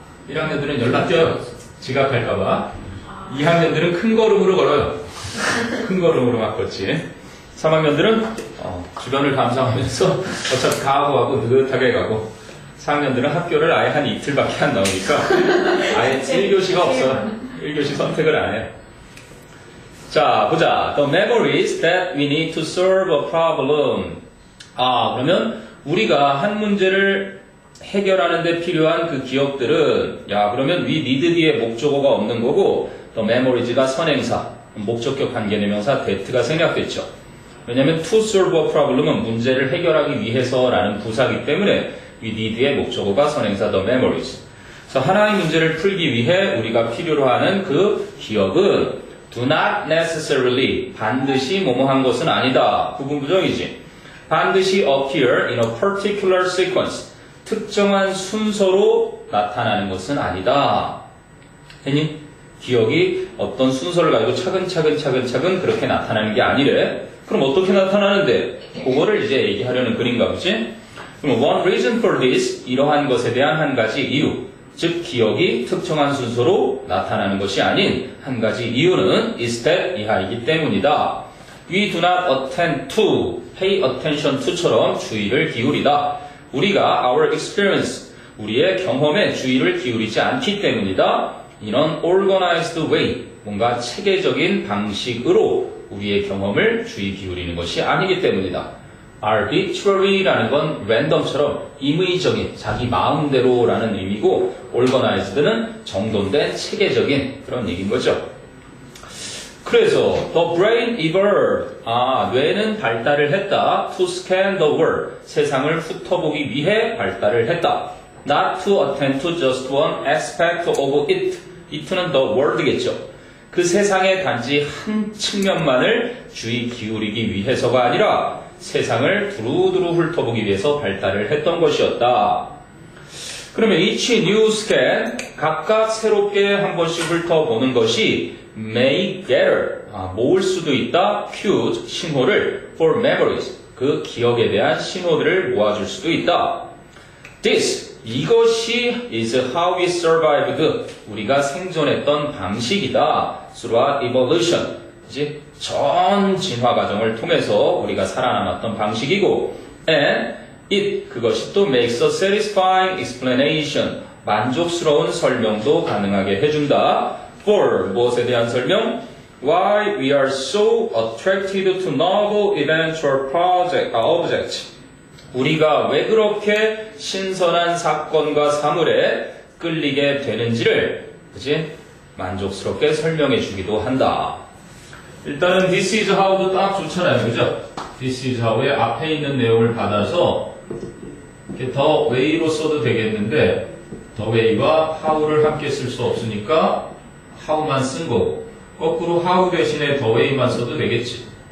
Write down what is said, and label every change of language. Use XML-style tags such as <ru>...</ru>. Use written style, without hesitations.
<ko>1학년들은 연락 뛰어요. 지각할까봐. 2학년들은 큰 걸음으로 걸어요. 큰 걸음으로 막 걷지. 3학년들은 주변을 감상하면서 어차피 각오하고 느긋하게 가고 4학년들은 학교를 아예 한 이틀밖에 안 나오니까 아예 1교시가 없어요. 1교시 선택을 안 해요. 자, 보자.</ko> <en>The memories that we need to solve a problem.</en> <ko>그러면 우리가 한 문제를 해결하는 데 필요한 그 기억들은 그러면</ko> <en>we need</en> <ko>뒤에 목적어가 없는 거고 the memories가 선행사, 목적격 관계대명사 that가 생략됐죠. 왜냐하면 to solve a problem은 문제를 해결하기 위해서라는 부사기 때문에 we need의 목적어가 선행사 the memories. 그래서 하나의 문제를 풀기 위해 우리가 필요로 하는 그 기억은</ko> <en>do not necessarily</en> <ko>반드시 뭐뭐한 것은 아니다. 부분부정이지. 반드시</ko> <en>appear in a particular sequence.</en> <ko>특정한 순서로 나타나는 것은 아니다. 했니? 기억이 어떤 순서를 가지고 차근차근 그렇게 나타나는 게 아니래. 그럼 어떻게 나타나는데? 그거를 이제 얘기하려는 글인가 보지? 그럼</ko> <en>one reason for this,</en> <ko>이러한 것에 대한 한 가지 이유. 즉 기억이 특정한 순서로 나타나는 것이 아닌 한 가지 이유는 is that 이하이기 때문이다.</ko> <en>We do not attend to, pay attention to</en> <ko>처럼 주의를 기울이다. 우리가</ko> <en>our experience,</en> <ko>우리의 경험에 주의를 기울이지 않기 때문이다.</ko> <en>In an organized way,</en> <ko>뭔가 체계적인 방식으로 우리의 경험을 주의 기울이는 것이 아니기 때문이다. arbitrary라는 건 random처럼 임의적인, 자기 마음대로라는 의미고 organized는 정돈된 체계적인 그런 얘기인 거죠. 그래서</ko> <en>the brain evolved,</en> <ko>뇌는 발달을 했다.</ko> <en>to scan the world,</en> <ko>세상을 훑어보기 위해 발달을 했다.</ko> <en>not to attend to just one aspect of it,</en> <ko>it는</ko> <en>the world겠죠.</en> <ko>그 세상의 단지 한 측면만을 주의 기울이기 위해서가 아니라 세상을 두루두루 훑어보기 위해서 발달을 했던 것이었다. 그러면</ko> <en>each new scan,</en> <ko>각각 새롭게 한 번씩 훑어보는 것이</ko> <en>may gather,</en> <ko>모을 수도 있다, cues, 신호를</ko> <en>for memories,</en> <ko>그 기억에 대한 신호들을 모아줄 수도 있다.</ko> <en>This,</en> <ko>이것이</ko> <en>is how we survived,</en> <ko>우리가 생존했던 방식이다.</ko> <en>throughout evolution,</en> <ko>이제 전 진화 과정을 통해서 우리가 살아남았던 방식이고,</ko> <en>and it,</en> <ko>그것이 또</ko> <en>makes a satisfying explanation,</en> <ko>만족스러운 설명도 가능하게 해준다. For, 무엇에 대한 설명?</ko> <en>Why we are so attracted to novel eventual objects.</en> <ko>우리가 왜 그렇게 신선한 사건과 사물에 끌리게 되는지를, 그치? 만족스럽게 설명해 주기도 한다. 일단은 this is how도 딱 좋잖아요. 그죠? this is how의 앞에 있는 내용을 받아서 이렇게 the way로 써도 되겠는데 the way와 how를 함께 쓸 수 없으니까 how만 쓴 거고, 거꾸로 how 대신에 the way만 써도 되겠지.</ko>